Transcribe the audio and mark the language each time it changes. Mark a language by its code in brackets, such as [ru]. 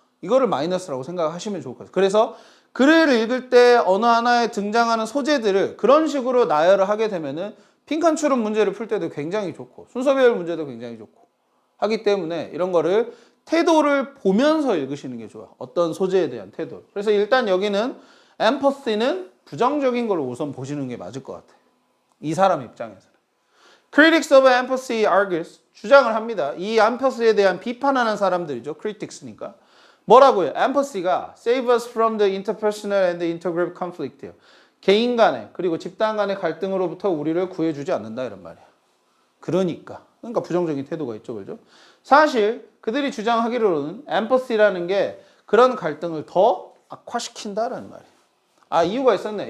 [ko] 이거를 마이너스라고 생각하시면 좋을 것 같아요. 그래서 글을 읽을 때 어느 하나에 등장하는 소재들을 그런 식으로 나열을 하게 되면은 빈칸 추론 문제를 풀 때도 굉장히 좋고 순서별 문제도 굉장히 좋고 하기 때문에 이런 거를 태도를 보면서 읽으시는 게 좋아. 어떤 소재에 대한 태도. 그래서 일단 여기는 empathy는 부정적인 걸 우선 보시는 게 맞을 것 같아. 이 사람 입장에서는. [en] Critics of empathy argues [ko] 주장을 합니다. 이 empathy에 대한 비판하는 사람들이죠. [en] critics니까. [ko] 뭐라고요? [en] empathy가 save us from the interpersonal and the intergroup conflict예요. [ko] 개인 간의 그리고 집단 간의 갈등으로부터 우리를 구해주지 않는다 이런 말이야. 그러니까 부정적인 태도가 있죠, 그죠? 사실 그들이 주장하기로는 empathy라는 게 그런 갈등을 더 악화시킨다라는 말이에요. 이유가 있었네.